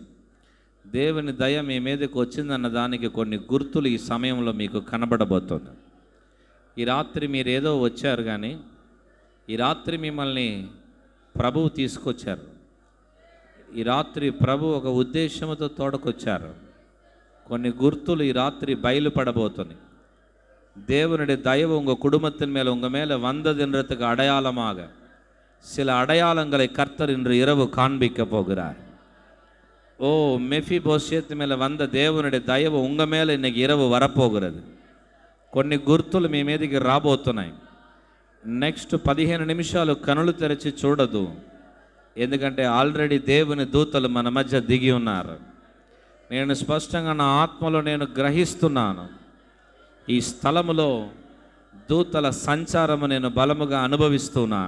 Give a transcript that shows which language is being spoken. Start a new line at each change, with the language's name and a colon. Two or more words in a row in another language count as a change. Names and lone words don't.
Telugu: దేవుని దయ మీ మీదకి వచ్చిందన్న దానికి కొన్ని గుర్తులు ఈ సమయంలో మీకు కనబడబోతుంది. ఈ రాత్రి మీరు ఏదో వచ్చారు, కానీ ఈ రాత్రి మిమ్మల్ని ప్రభువు తీసుకొచ్చారు. ఈ రాత్రి ప్రభు ఒక ఉద్దేశంతో తోడకొచ్చారు. కొన్ని గుర్తులు ఈ రాత్రి బయలుపడబోతున్నాయి.
Tamil: தேவனுடைய தயவு உங்கள் குடும்பத்தின் மேலே உங்கள் மேலே வந்ததுன்றதுக்கு அடையாளமாக சில அடையாளங்களை கர்த்தர் இன்று இரவு காண்பிக்க போகிறார். ஓ, மெஃபிபோஷேத் மேலே வந்த தேவனுடைய தயவு உங்கள் மேலே இன்னைக்கு இரவு வரப்போகிறது.
Telugu: కొన్ని గుర్తులు మీ మీదకి రాబోతున్నాయి. నెక్స్ట్ 15 నిమిషాలు కనులు తెరిచి చూడదు, ఎందుకంటే ఆల్రెడీ దేవుని దూతలు మన మధ్య దిగి ఉన్నారు. నేను స్పష్టంగా నా ఆత్మలో నేను గ్రహిస్తున్నాను. ఈ స్థలములో దూతల సంచారము నేను బలముగా అనుభవిస్తున్నాను.